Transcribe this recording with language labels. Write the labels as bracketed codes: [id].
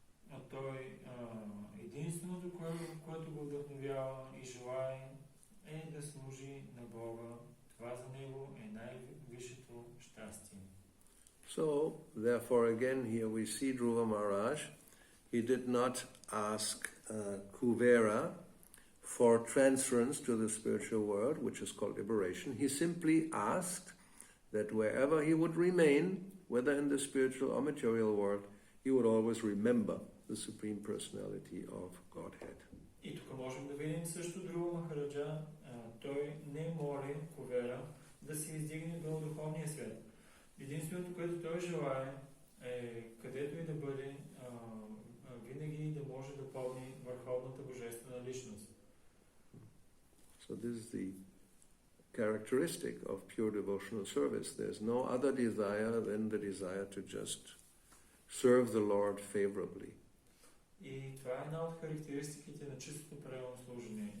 [bg] А той единственото, което го вдъхновява и желае, е да служи на Бога. Това за него е най-висшето щастие. [en] So, therefore, again, here we see Dhruva Maharaj. He did not ask Kuvera for transference to the spiritual world, which is called liberation. He simply asked that wherever he would remain, whether in the spiritual or material world, he would always remember the Supreme Personality of Godhead. [bg] И тук можем да видим също Dhruva Махараджа. Той не моли Кувера да се издигне до духовния свят. Единственото, което той желае, е където и да бъде, винаги да може да помни Върховната Божествена личност. [en] So this is the characteristic of pure devotional service. There's no other desire than the desire to just serve the Lord favorably. [bg] И това е една от характеристиките на чистото правилно служение.